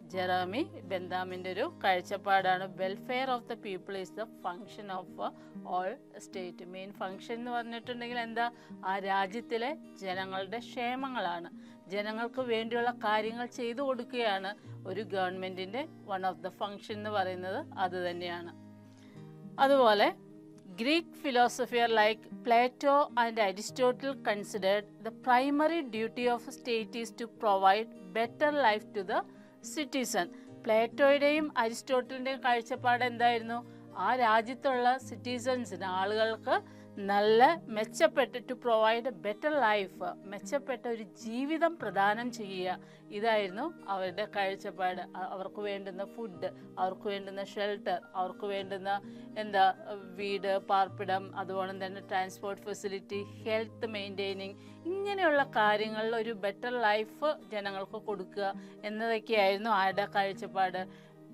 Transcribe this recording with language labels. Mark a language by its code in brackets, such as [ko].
[ml] ജെറാമി ബെന്താമിൻ്റെ ഒരു കാഴ്ചപ്പാടാണ്. [en] Welfare of the people is the function of all state. [ml] Main function എന്ന് പറഞ്ഞിട്ടുണ്ടെങ്കിൽ എന്താ? ആ രാജ്യത്തിലെ ജനങ്ങളുടെ ക്ഷേമങ്ങളാണ്. ജനങ്ങൾക്ക് വേണ്ടിയുള്ള കാര്യങ്ങൾ ചെയ്തു കൊടുക്കുകയാണ് ഒരു ഗവൺമെൻറ്റിൻ്റെ [en] one of the function [ml] എന്ന് പറയുന്നത്. അത് തന്നെയാണ്. [en] അതുപോലെ Greek philosopher like Plato and Aristotle considered the primary duty of a state is to provide better life to the citizen. [ml] പ്ലേറ്റോയുടെയും അരിസ്റ്റോട്ടലിൻ്റെയും കാഴ്ചപ്പാട് എന്തായിരുന്നു? ആ രാജ്യത്തുള്ള സിറ്റിസൺസിന്, ആളുകൾക്ക് നല്ല മെച്ചപ്പെട്ട [en] to provide a better life, [ml] മെച്ചപ്പെട്ട ഒരു ജീവിതം പ്രദാനം ചെയ്യുക. ഇതായിരുന്നു അവരുടെ കാഴ്ചപ്പാട്. അവർക്ക് വേണ്ടുന്ന ഫുഡ്, അവർക്ക് വേണ്ടുന്ന ഷെൽട്ടർ, അവർക്ക് വേണ്ടുന്ന വീട്, പാർപ്പിടം, അതുപോലെ തന്നെ ട്രാൻസ്പോർട്ട് ഫെസിലിറ്റി, ഹെൽത്ത് മെയിൻറ്റെയിനിങ്, ഇങ്ങനെയുള്ള കാര്യങ്ങളിൽ ഒരു ബെറ്റർ ലൈഫ് ജനങ്ങൾക്ക് കൊടുക്കുക എന്നതൊക്കെയായിരുന്നു ആരുടെ കാഴ്ചപ്പാട്?